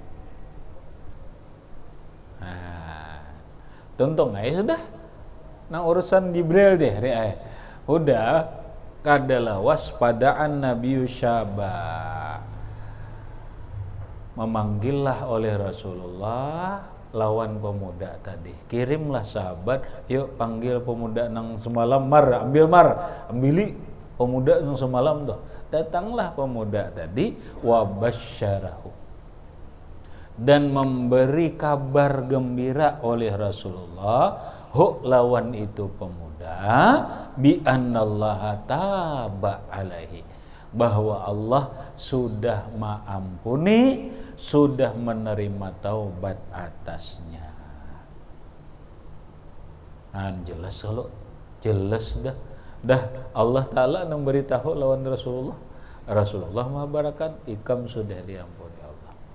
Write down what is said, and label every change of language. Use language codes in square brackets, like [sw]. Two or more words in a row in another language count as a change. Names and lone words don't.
[bjn] Tuntung sudah nang urusan Jibril deh udah kadalah waspadaan Nabi Syaba, memanggillah oleh Rasulullah lawan pemuda tadi, kirimlah sahabat, yuk panggil pemuda nang semalam, ambili pemuda nang semalam tuh. Datanglah pemuda tadi, wabasyarahu, dan memberi kabar gembira oleh Rasulullah lawan itu pemuda, [ar] بأن الله تاب عليه, [id] bahwa Allah sudah maampuni, sudah menerima taubat atasnya. [bjn] Jelas kalau jelas dah Allah Ta'ala yang beritahu lawan Rasulullah mengabarkan ikam sudah diampuni Allah.